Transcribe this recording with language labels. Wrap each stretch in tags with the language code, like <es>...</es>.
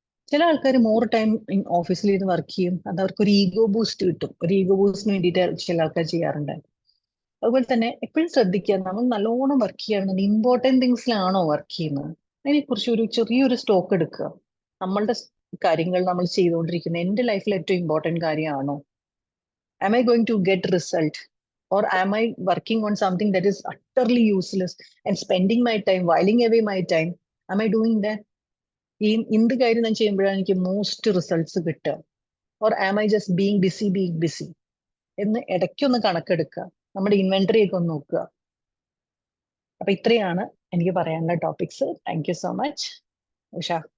<ml>ചില ആൾക്കാർ more time ഓഫീസിൽ ഇരുന്ന് വർക്ക് ചെയ്യും, അത് അവർക്ക് ഒരു ഈഗോ ബൂസ്റ്റ് കിട്ടും. ഒരു ഈഗോ ബൂസ്റ്റിന് വേണ്ടിയിട്ട് ചില ആൾക്കാർ ചെയ്യാറുണ്ട്. അതുപോലെ തന്നെ എപ്പോഴും ശ്രദ്ധിക്കുക, നമ്മൾ നല്ലോണം വർക്ക് ചെയ്യുകയാണെന്നുണ്ടെങ്കിൽ ഇമ്പോർട്ടൻറ്റ് തിങ്സിലാണോ വർക്ക് ചെയ്യുന്നത്, അതിനെക്കുറിച്ച് ഒരു ചെറിയൊരു സ്റ്റോക്ക് എടുക്കുക. നമ്മളുടെ കാര്യങ്ങൾ നമ്മൾ ചെയ്തുകൊണ്ടിരിക്കുന്നത് എൻ്റെ ലൈഫിൽ ഏറ്റവും ഇമ്പോർട്ടൻറ്റ് കാര്യമാണോ?</ml> <en>Am I going to get result, or am I working on something that is utterly useless and spending my time, whiling away my time? Am I doing that?</en> <ml>എന്ത് കാര്യം ഞാൻ ചെയ്യുമ്പോഴാണ് എനിക്ക് മോസ്റ്റ് റിസൾട്ട്സ് കിട്ടുക?</ml> <en>or am I just being busy</en> <ml>എന്ന് ഇടയ്ക്കൊന്ന് കണക്കെടുക്കുക. നമ്മുടെ inventory ഒക്കെ ഒന്ന് നോക്കുക. അപ്പൊ ഇത്രയാണ് എനിക്ക് പറയാനുള്ള topics.</ml> <en>Thank you so much. Usha.</en>